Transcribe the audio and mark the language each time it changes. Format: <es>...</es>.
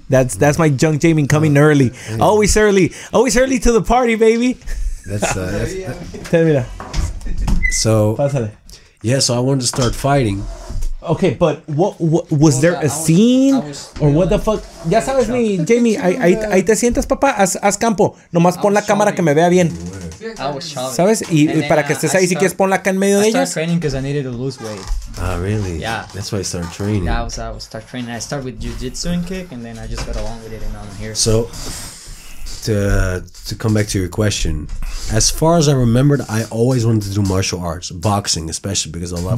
<en>That's my young Jamie coming early. Always early to the party, baby. Tell me that. So yeah, so I wanted to start fighting. Okay, but what was there a scene or what the fuck?</en> <es>Ya sabes mi Jamie, ahí te sientas, papá, haz campo. Nomás pon la cámara que me vea bien. ¿Sabes? Y para que estés ahí, si quieres ponla acá en medio de ellas.</es> <en>I started training because I needed to lose weight. Ah, really? Yeah. That's why I started training. Yeah, I was start training. I started with jiu-jitsu and kick, and then I just got along with it, and now I'm here. So, to come back to your question, as far as I remembered, I always wanted to do martial arts, boxing especially, because I love</en>